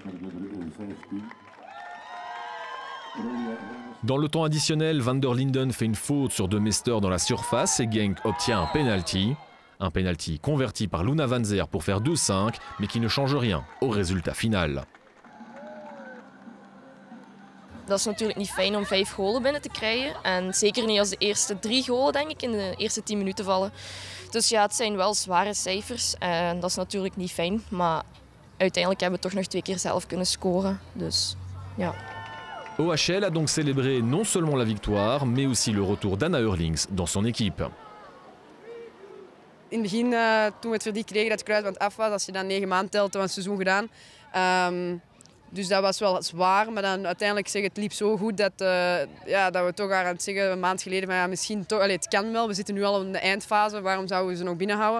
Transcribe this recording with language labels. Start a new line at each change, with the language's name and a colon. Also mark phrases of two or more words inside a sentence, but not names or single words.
French: Dans le temps additionnel, Van der Linden fait une faute sur De Meester dans la surface et Genk obtient un penalty. Un penalty converti par Luna Van Zer pour faire 2-5, mais qui ne change rien au résultat final.
Dutch: Dat is natuurlijk niet fijn om 5 golen binnen te krijgen. En zeker niet als de eerste 3 golen, denk ik, in de eerste 10 minuten vallen. Dus ja, het zijn wel zware cijfers. En dat is natuurlijk niet fijn. Maar uiteindelijk hebben we toch nog 2 keer zelf kunnen scoren. Dus ja.
French: OHL a donc célébré non seulement la victoire, mais aussi le retour d'Anna Eurlings dans son équipe.
Dutch: In het begin, toen we het verdict kregen dat het kruisband af was, als je dan 9 maanden telt, dan was het seizoen gedaan. Dus dat was wel zwaar, maar dan uiteindelijk zeg het liep zo goed dat, dat we toch aan het zeggen een maand geleden van ja, misschien toch, het kan wel, we zitten nu al in de eindfase, waarom zouden we ze nog binnenhouden?